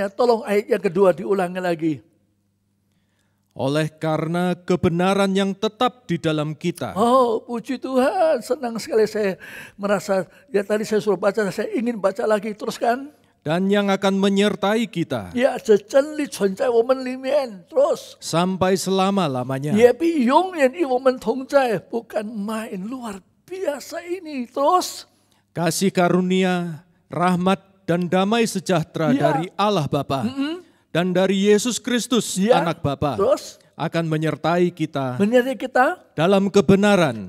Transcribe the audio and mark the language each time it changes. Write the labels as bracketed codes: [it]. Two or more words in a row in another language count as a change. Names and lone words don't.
[id] Tolong ayat yang kedua diulangi lagi. Oleh karena kebenaran yang tetap di dalam kita. Oh, puji Tuhan, senang sekali saya merasa, ya tadi saya suruh baca, saya ingin baca lagi, teruskan. Dan yang akan menyertai kita. Ya, [zh] 这真理存在我们里面, [id] terus. Sampai selama-lamanya. [zh] 也必永远与我们同在, [id] bukan main, luar biasa ini, terus. Kasih karunia, rahmat dan damai sejahtera dari Allah Bapa dan dari Yesus Kristus anak Bapa terus akan menyertai kita dalam kebenaran